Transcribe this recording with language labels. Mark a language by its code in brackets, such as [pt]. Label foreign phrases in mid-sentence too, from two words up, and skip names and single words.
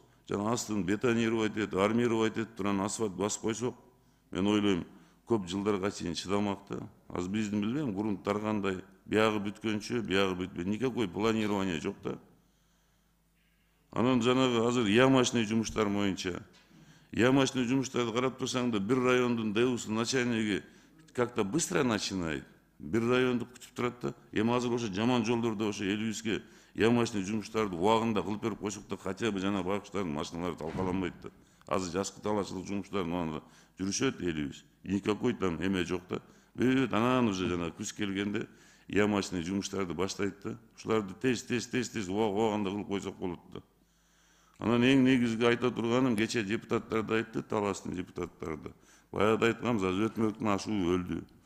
[ky] Жана астын бетонировать этип, армировать этип туран асфальт басып койсок, мен ойлойм, көп жылдарга чейин чыдамак да. Азыр биздин билбейм, грунттар кандай, биягы бүткөнчө, биягы бүтпөйт. [ru] Никакой планирование [ky] жок да. Анан жанагы азыр ямочный жумуштар боюнча ямочный жумуштарды карап турсаң да, бир райондун ДЭУ-су начальниги [ru] как-то быстро начинает. [ky] Бир районду күтүп турат да. Эми азыр ошо жаман жолдордо ошо элибизге ямочный жумуштарды убагында кылып берип койсок да, [ru] хотя бы [ky] жана байкуштардын машиналары талкаланбайт да. Азыр жазкы талаачылык жумуштарын анда жүрүшөт элибиз. [ru] Никакой там [ky] эме жок да. Бүт анан уже жана күз келгенде ямочный жумуштарды баштайт да. Ушуларды тез убагында кылып койсок болот да. Анан эң негизги айта турганым, кече депутаттар да айтты, Таластын депутаттары да. Баягы айтканбыз, азыр өтмөктүн ашуу өлдү.